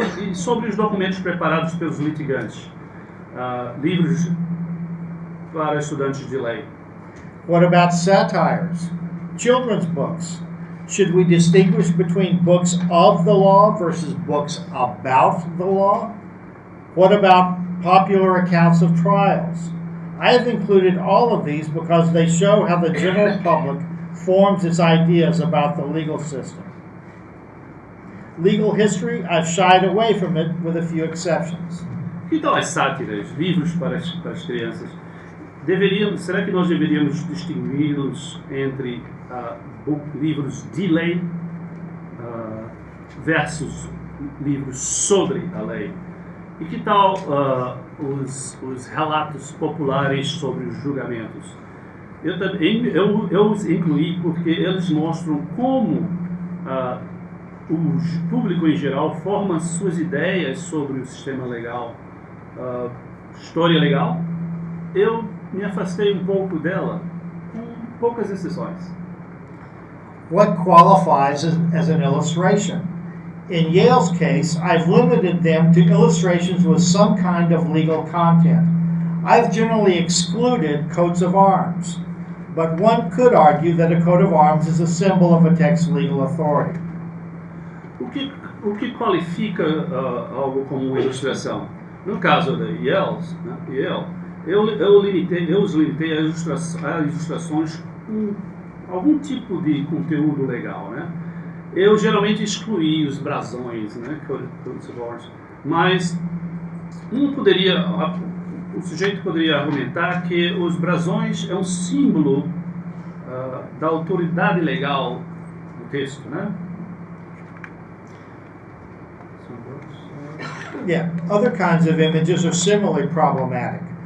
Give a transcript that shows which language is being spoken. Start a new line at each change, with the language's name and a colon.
Portuguese: E sobre os documentos preparados pelos litigantes, livros para estudantes de lei.
English: What about satires? Children's books. Should we distinguish between books of the law versus books about the law? What about popular accounts of trials? I have included all of these because they show how the general public forms its ideas about the legal system. Legal history, I've shied away from it with a few exceptions.
Portuguese: Então, as sátiras, livros para as crianças, será que nós deveríamos distinguir-los entre livros de lei versus livros sobre a lei? E que tal os relatos populares sobre os julgamentos? Eu os incluí porque eles mostram como o público em geral forma suas ideias sobre o sistema legal. História legal, eu me afastei um pouco dela, com poucas exceções.
English: What qualifies as an illustration? In Yale's case, I've limited them to illustrations with some kind of legal content. I've generally excluded coats of arms, but one could argue that a coat of arms is a symbol of a text's legal authority.
Portuguese: O que qualifica algo como uma ilustração? No caso da Yale, eu os limitei a ilustrações com algum tipo de conteúdo legal, né? Eu geralmente excluí os brasões, né? Mas o sujeito poderia argumentar que os brasões é um símbolo da autoridade legal do texto, né?
English: Yeah, other kinds of images are similarly problematic.